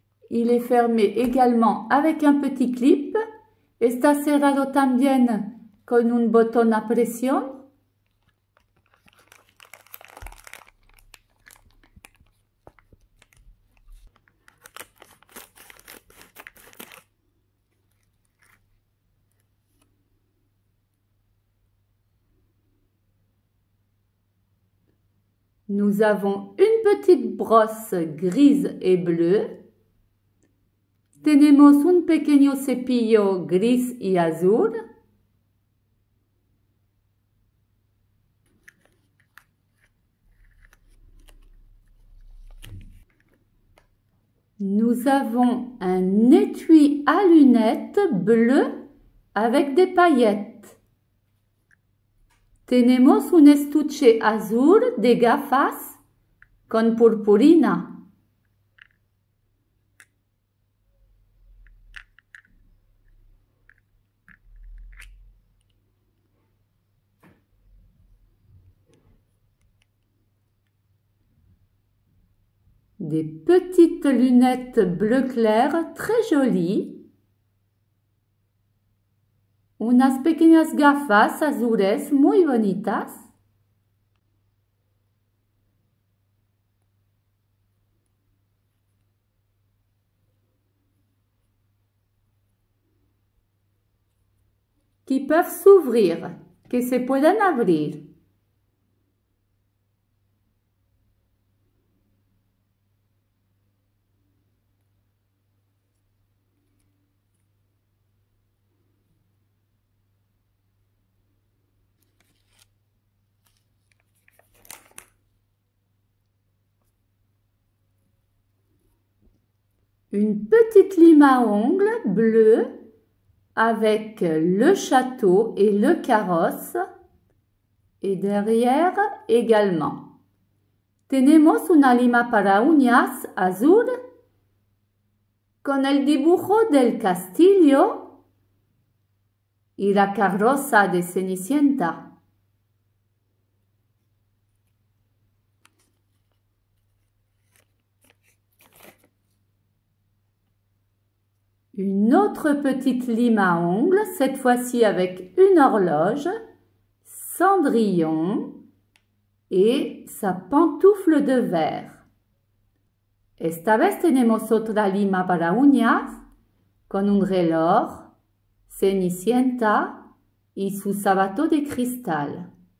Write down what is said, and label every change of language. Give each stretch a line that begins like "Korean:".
French: Il est fermé également avec un petit clip.
Spanish: Está cerrado también con un botón a presión.
French: Nous avons une petite brosse grise et bleue.
Spanish: Tenemos un pequeño cepillo gris y azul.
French: Nous avons un étui à lunettes bleu avec des paillettes.
Spanish: Tenemos un estuche azul de gafas con purpurina.
French: Des petites lunettes bleu clair très jolies.
Spanish: Unas pequeñas gafas azules muy bonitas.
French: Qui peuvent s'ouvrir,
Spanish: que se pueden abrir.
French: Une petite lime à ongles bleue avec le château et le carrosse et derrière également.
Spanish: Tenemos una lima para uñas azul con el dibujo del castillo y la carroza de Cenicienta.
French: Une autre petite lime à ongles, cette fois-ci avec une horloge, Cendrillon et sa pantoufle de verre.
Spanish: Esta vez tenemos otra lima para uñas con un reloj, Cenicienta y su sabato de cristal.